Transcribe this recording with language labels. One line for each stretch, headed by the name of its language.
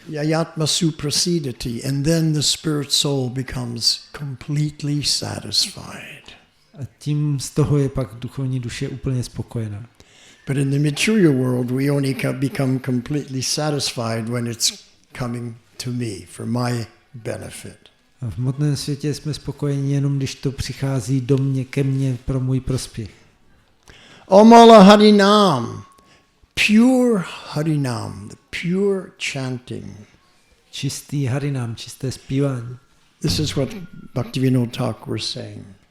Sanskrit: Yayatma suprasidati,
English: and then the spirit soul becomes completely satisfied.
Czech: A tím z toho je pak duchovní duše úplně spokojená.
English: But in the material world, we only become completely satisfied when it's coming to me for my benefit.
Czech: A v hmotném světě jsme spokojeni jenom, když to přichází do mě, ke mně pro můj prospěch.
English: Amala Harinam, pure Harinam, the pure chanting.
Czech: Čistý Harinam, čisté zpívání.
English: This is what Bhaktivinoda Thakur was saying.